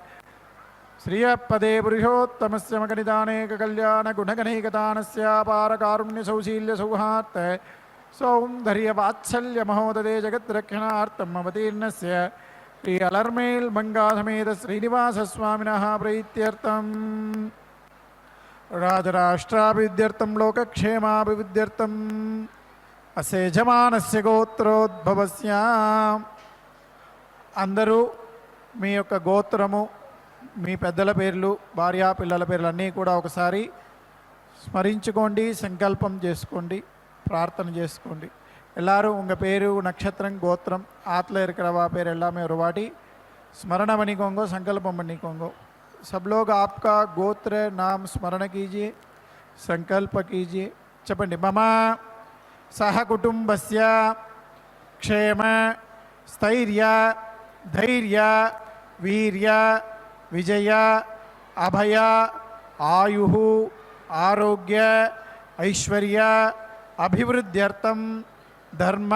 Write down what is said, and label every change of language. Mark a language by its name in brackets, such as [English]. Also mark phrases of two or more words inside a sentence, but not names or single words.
[Sanskrit] श्रियपदे पुरुषोत्तमस्य मकनिदानेककल्याणगुणगणैकदानस्य अपारकारुण्यसौशील्यसौहार्द सौन्दर्यवात्सल्य महोदये जगद्रक्षणार्थम् अवतीर्णस्य श्री अलर्मेल मंगासमेत श्रीनिवासस्वामिनः प्रीत्यर्थम् राजराष्ट्राभिवृद्ध्यर्थं लोकक्षेमाभिवृद्ध्यर्थम् अस्य यजमानस्य गोत्रोद्भवस्य [Telugu] అందరూ మీ యొక్క గోత్రము, మీ పెద్దల పేర్లు, భార్యా పిల్లల పేర్లు అన్నీ కూడా ఒకసారి స్మరించుకోండి, సంకల్పం చేసుకోండి, प्रार्थना చేసుకోండి. [Tamil] எல்லாரும் உங்கள் பேரு, நட்சத்திரம், கோத்திரம், ஆற்றுல இருக்கிறவா பேர் எல்லாமே ஒரு வாட்டி स्मरण பண்ணிக்கோங்க, संकल्पम பண்ணிக்கோங்க. [Hindi] सब लोग आपका गोत्र नाम स्मरण कीजिए, संकल्प कीजिए. [Telugu] చెప్పండి. [Sanskrit] మమ సహ కుటుంబస్య క్షేమ స్థైర్య ధైర్య వీర్య విజయ అభయ ఆయు ఆరోగ్య ఐశ్వర్య అభివృద్ధ్యర్థం ధర్మ